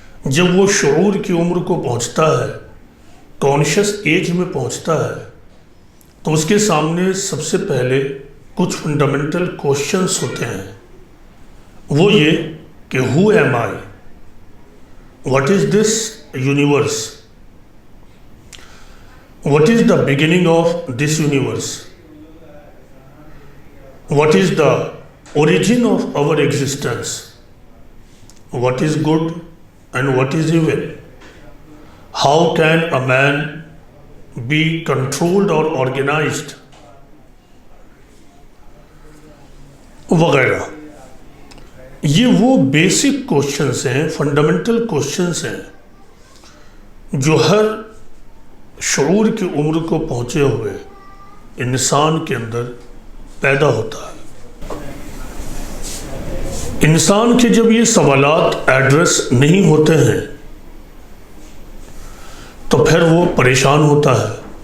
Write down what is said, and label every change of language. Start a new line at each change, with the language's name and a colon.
Urdu: جب وہ شعور کی عمر کو پہنچتا ہے، کانشس ایج میں پہنچتا ہے، تو اس کے سامنے سب سے پہلے کچھ فنڈامنٹل کوشچنز ہوتے ہیں۔ وہ یہ کہ
English: Who am I? What is this universe? What is the beginning of this universe? What is the origin of our existence? What is good and what is evil? How can a man be controlled or organized?
Urdu: وغیرہ۔ یہ وہ basic questions ہیں، fundamental questions ہیں جو ہر شعور کی عمر کو پہنچے ہوئے انسان کے اندر پیدا ہوتا ہے۔ انسان کے جب یہ سوالات ایڈریس نہیں ہوتے ہیں تو پھر وہ پریشان ہوتا ہے۔